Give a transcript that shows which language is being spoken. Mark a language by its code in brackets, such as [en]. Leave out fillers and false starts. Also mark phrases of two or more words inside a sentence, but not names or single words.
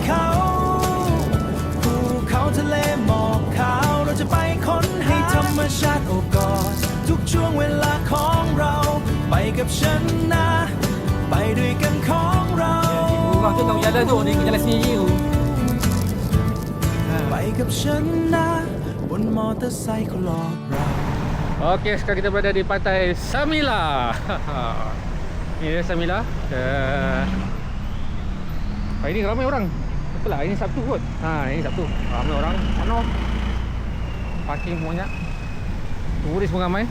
[th] เขาภูเขาทะเลหมอกขาวเราจะไปค้นหาให้ธรรมชาติโอบกอดทุกช่วงเวลาของเราไปกับฉันนะไปด้วยกันของเรา [ms] Bang tu kau jalan tu, ni jalan sini tu. [th] ไปกับฉันนะบนมอเตอร์ไซค์เขาหลอกเรา [ms] Okey, sekarang kita berada di pantai Samila. Ini dia Samila. Hari ni ramai orang. Betul lah, ini Sabtu kot. Ini Sabtu. Ramai orang. Penuh. Parking banyak. Turis pun ramai.